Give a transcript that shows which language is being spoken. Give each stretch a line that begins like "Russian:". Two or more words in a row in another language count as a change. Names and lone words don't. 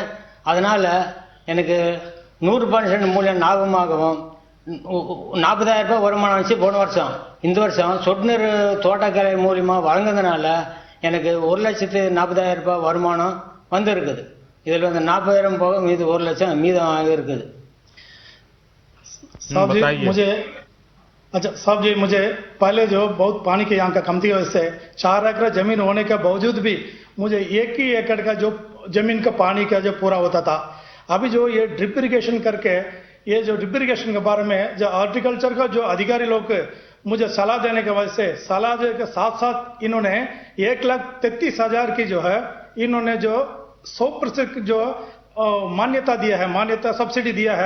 Tamil: அதனால் எனக்கு 100% மூலியம் லாபமாகவும் 40,000 ரூபாய் வருமானம் வந்துச்சு போன வருஷம். இந்த வருஷம் சொட்டு நீர் தோட்டக்கலை மூலியமாக வழங்குறதுனால எனக்கு 1,40,000 ரூபாய் வருமானம் இருக்குது. இதில் 40,000 போக மீது 1 லட்சம் மீதம் இருக்குது.
Hindi: साहब जी मुझे पहले जो बहुत पानी के यहाँ का कमती वजह से 4 एकड़ जमीन होने के बावजूद भी मुझे 1 ही एकड़ का जो जमीन का पानी का जो पूरा होता था। अभी जो ये
English: drip irrigation
Hindi: करके, ये जो
English: drip irrigation
Hindi: के बारे में जो हॉर्टिकल्चर का जो अधिकारी लोग मुझे सलाह देने की वजह से, सलाह देने के साथ साथ इन्होंने 1,33,000 की जो है इन्होंने जो 100% जो मान्यता दिया है, मान्यता सब्सिडी दिया है।